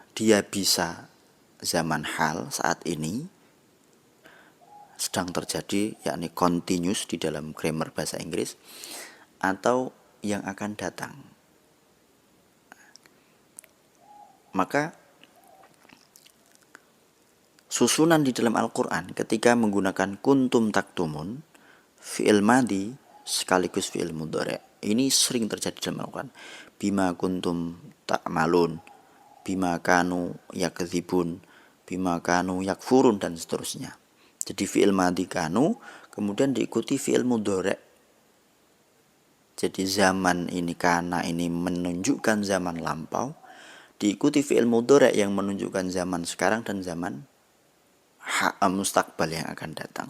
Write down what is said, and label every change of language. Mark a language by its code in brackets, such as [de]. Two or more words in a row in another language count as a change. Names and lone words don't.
[id] Dia bisa zaman hal saat ini sedang terjadi, yakni continuous di dalam grammar bahasa Inggris, atau yang akan datang. Maka susunan di dalam Al-Quran ketika menggunakan [ar] كنتم تكتمون, فعل ماض [id] sekaligus [ar] فعل مضارع', [id] ini sering terjadi dalam Al-Quran. [ar] بما كنتم تعملون بما كانوا يكذبون بما كانوا يكفرون, [id] dan seterusnya. Jadi [ar] فعل ماض كانوا [id] kemudian diikuti [ar] فعل مضارع'. [id] Jadi zaman ini, kana ini menunjukkan zaman lampau, diikuti [ar] فعل مضارع' [id] yang menunjukkan zaman sekarang dan zaman mustaqbal yang akan datang.